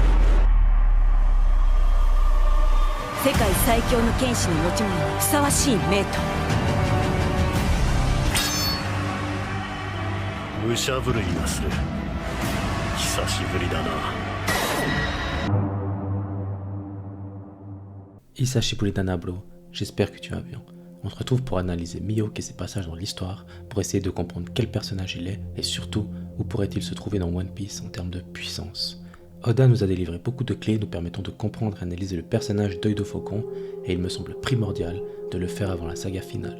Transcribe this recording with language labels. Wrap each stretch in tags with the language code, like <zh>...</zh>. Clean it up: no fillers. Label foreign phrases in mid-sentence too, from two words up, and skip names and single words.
<ja>世界最強の剣士の持ち物にふさわしい名刀。武者震いがする。久しぶりだな。久しぶりだな,</ja> <fr>j'espère que tu vas bien. On se retrouve pour analyser Mihawk et ses passages dans l'histoire, pour essayer de comprendre quel personnage il est, et surtout, où pourrait-il se trouver dans One Piece en termes de puissance. Oda nous a délivré beaucoup de clés nous permettant de comprendre et analyser le personnage d'Œil de Faucon, et il me semble primordial de le faire avant la saga finale.</fr>